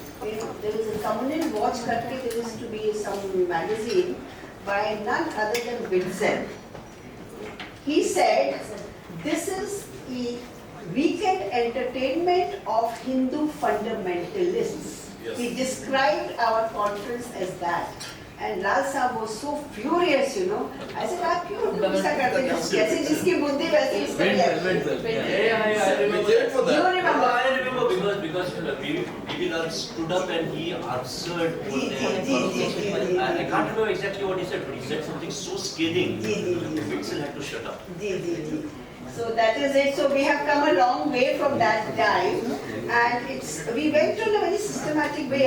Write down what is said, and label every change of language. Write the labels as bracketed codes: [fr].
[en] There was a Communal Watch करके, there used to be some magazine by none other than Wilson. He said, "This is the weekend entertainment of Hindu fundamentalists." Yes. He described our conference as that. And Lal Saab was so furious, you know. I said, [hi] "आप क्यों गुस्सा करते हैं? जैसे जिसकी बुद्धि वैसे इसका भी है." [en] You remember? I remember because Vivekanand stood up and he answered. I can't remember exactly what he said, but he said something so scathing. Wilson had to shut up. So that is it. So we have come a long way from that time, and we went on a very systematic way.